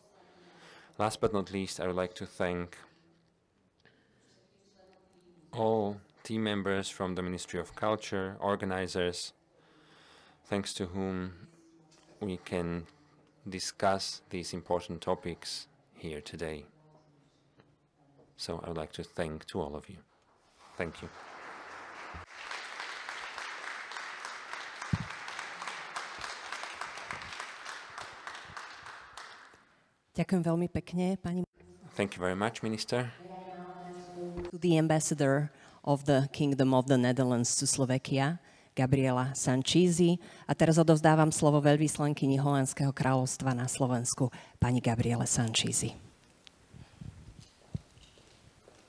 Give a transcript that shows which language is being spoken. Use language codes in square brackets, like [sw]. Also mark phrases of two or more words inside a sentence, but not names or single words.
[en] Last but not least, I would like to thank all team members from the Ministry of Culture, organizers, thanks to whom we can discuss these important topics here today. So I would like to thank to all of you. Thank you. [sk] Ďakujem veľmi pekne, pani. [en] Thank you very much, Minister. To the ambassador of the Kingdom of the Netherlands to Slovakia, Gabriela Sanchisi. [sk] A teraz odovzdávam slovo veľvyslankyni Holandského kráľovstva na Slovensku, pani Gabriele Sanchisi.